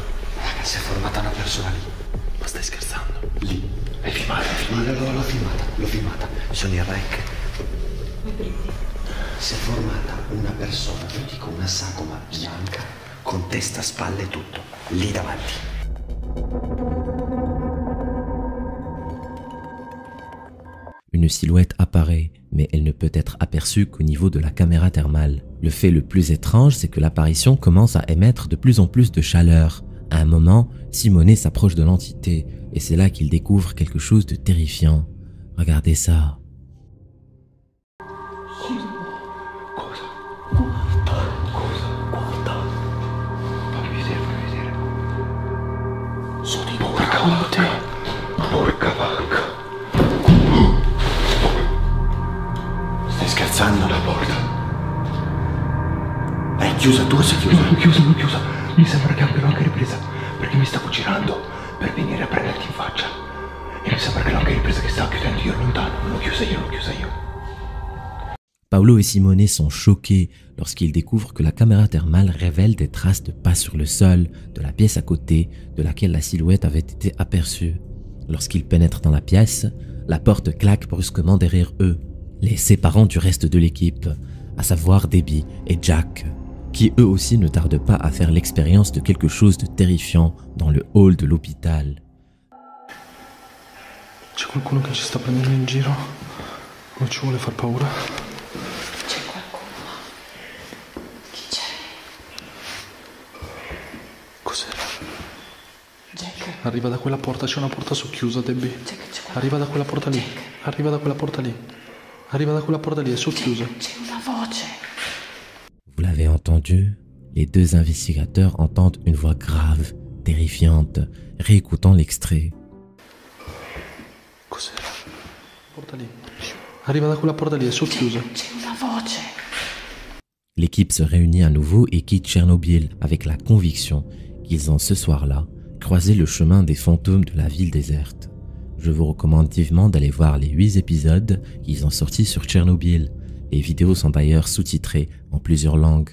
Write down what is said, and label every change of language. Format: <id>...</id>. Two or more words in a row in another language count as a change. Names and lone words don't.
<it>Raga, si è formata una persona lì. Ma stai scherzando? Lì. L'hai filmata? L'ho filmata. Sono in rec. Si è formata una persona, io dico una sagoma bianca, con testa, spalle e tutto, lì davanti.</it> <fr>Une silhouette apparaît, mais elle ne peut être aperçue qu'au niveau de la caméra thermale. Le fait le plus étrange, c'est que l'apparition commence à émettre de plus en plus de chaleur. À un moment, Simone s'approche de l'entité, et c'est là qu'il découvre quelque chose de terrifiant. Regardez ça.</fr> <it>Fammi vedere. Sono in porca. Porca vacca. Stai scherzando? La porta. È chiusa, tu sei chiusa? Non chiusa. Mi sembra che abbiano anche ripresa, perché mi stavo girando per venire a prenderti in faccia. E mi sembra che l'ho anche ripresa che stava chiudendo io lontano. Non l'ho chiusa io.</it> <fr>Paolo et Simone sont choqués lorsqu'ils découvrent que la caméra thermale révèle des traces de pas sur le sol de la pièce à côté de laquelle la silhouette avait été aperçue. Lorsqu'ils pénètrent dans la pièce, la porte claque brusquement derrière eux, les séparant du reste de l'équipe, à savoir Debbie et Jack, qui eux aussi ne tardent pas à faire l'expérience de quelque chose de terrifiant dans le hall de l'hôpital.</fr> <it>C'è qualcuno che ci sta prendendo in giro? Non ci vuole far paura? C'è qualcuno. Chi c'è? Cos'era? Jack. Arriva da quella porta, c'è una porta socchiusa, Debbie. Jack, c'è qualcuno. Arriva da quella porta lì. Arriva da quella porta lì, è socchiusa. C'è una voce.</it> <fr>Vous l'avez entendu? Les deux investigateurs entendent une voix grave, terrifiante, réécoutant l'extrait.</fr> <it>Cos'era? Porta lì. Arriva da quella porta lì, è socchiusa. C'è una voce.</it> <fr>L'équipe se réunit à nouveau et quitte Tchernobyl avec la conviction qu'ils ont ce soir-là croisé le chemin des fantômes de la ville déserte. Je vous recommande vivement d'aller voir les 8 épisodes qu'ils ont sortis sur Tchernobyl. Les vidéos sont d'ailleurs sous-titrées en plusieurs langues.</fr>